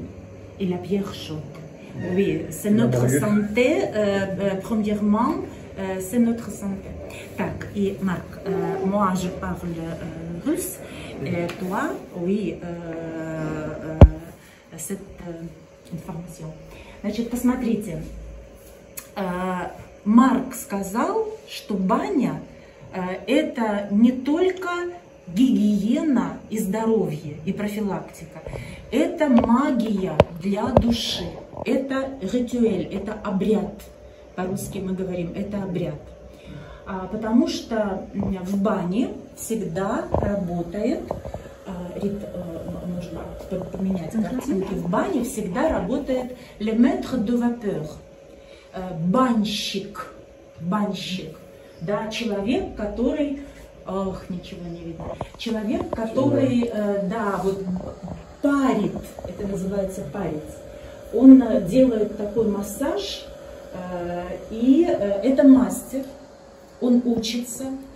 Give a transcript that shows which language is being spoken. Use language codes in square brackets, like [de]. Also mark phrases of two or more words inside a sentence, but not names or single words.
[fr] Et la pierre chaude. Oui, c'est notre santé, premièrement, c'est notre santé. Так, et Marc, moi je parle russe, et toi, oui, cette информация. [ru] Значит, посмотрите, Марк сказал, что баня это не только гигиена и здоровье, и профилактика. Это магия для души. Это ритуэль, это обряд. По-русски мы говорим, это обряд. Потому что в бане всегда работает, нужно поменять картинки, в бане всегда работает [fr] le maître de vapeur, [ru] банщик, да, человек, который, ничего не видно, человек, который, да, вот парит, это называется парить, он делает такой массаж, и это мастер, он учится